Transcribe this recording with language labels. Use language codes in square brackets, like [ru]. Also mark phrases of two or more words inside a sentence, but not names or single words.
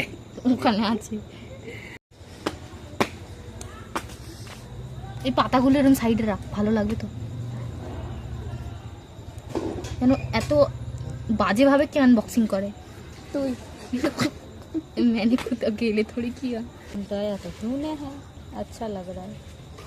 [bn] ওখানে আছে এই পাতাগুলো এরকম সাইডে রাখ ভালো লাগবে তো কেন এত বাজেভাবে কে আনবক্সিং করে তুই [hi] मैंने खुद अकेले थोड़ी किया दया तो तूने है अच्छा लग रहा है